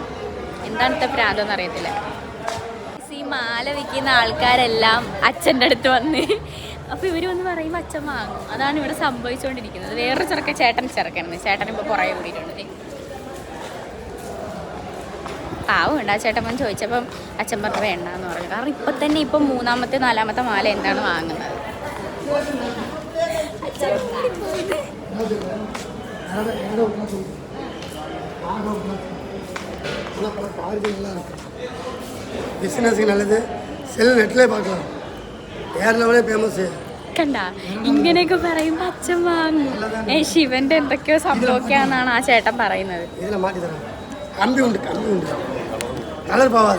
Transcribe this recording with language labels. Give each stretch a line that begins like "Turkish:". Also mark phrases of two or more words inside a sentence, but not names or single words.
Malayalam: എന്താണത്തെ പ്രാന്തമെന്ന് അറിയത്തില്ല. ഈ മാല വിൽക്കുന്ന ആൾക്കാരെല്ലാം അച്ഛൻ്റെ അടുത്ത് വന്ന് അപ്പോൾ ഇവർ വന്ന് പറയുമ്പോൾ അച്ഛൻ വാങ്ങും. അതാണ് ഇവിടെ സംഭവിച്ചുകൊണ്ടിരിക്കുന്നത്. വേറൊരു ചേട്ടനാണ്. ചേട്ടൻ ഇപ്പോൾ പുറകെ കൂടിയിട്ടുണ്ട്. പാവമുണ്ട്. ആ ചേട്ടൻ വന്ന് ചോദിച്ചപ്പം അച്ഛൻ പറഞ്ഞു വേണ്ടെന്ന് പറഞ്ഞു. കാരണം ഇപ്പം തന്നെ ഇപ്പം 3-മത്തെ 4-മത്തെ മാല എന്താണ് വാങ്ങുന്നത്.
Tamil: பிஸ்னஸுக்கு நல்லது. செல் நெட்லேயே பார்க்கலாம். வேறு லெவலே ஃபேமஸ்.
Malayalam: കണ്ട ഇങ്ങനെയൊക്കെ പറയുമ്പോൾ അച്ഛൻ വാങ്ങും. ശിവന്റെ എന്തൊക്കെയോ സംഭവിക്കാന്നാണ് ആ ചേട്ടൻ പറയുന്നത്.
Tamil: இதில் மாட்டி தரேன்.
Malayalam: കമ്പി ഉണ്ട് കളർ പോവാതെ